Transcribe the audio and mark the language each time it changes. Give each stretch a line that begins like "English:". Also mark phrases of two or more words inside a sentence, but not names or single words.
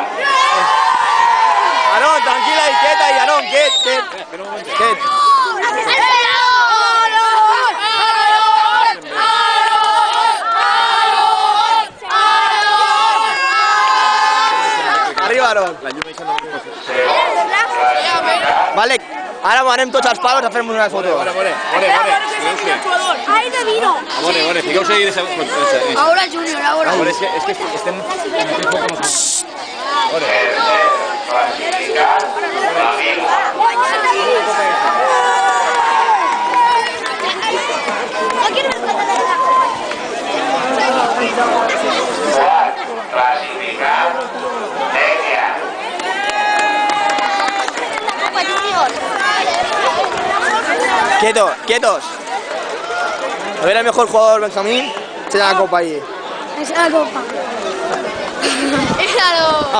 Spanish: Aarón, tranquila y quieta y Aarón, quiet. Arriba, Aarón.
Catalan: Vale, ara anem tots els palos a fer-nos una foto. More.
Spanish: Ahí te vino.
Catalan: More, fiqueu-se ahí de
Spanish: Ahora Junior, ahora.
Catalan: More, és que estem en aquell foc amb els... Tercer classificat, La Vila. Quart classificat, Dèlia.
Spanish: Quietos. A ver el mejor jugador Benjamín, se da la copa ahí. Es la copa. Míralo.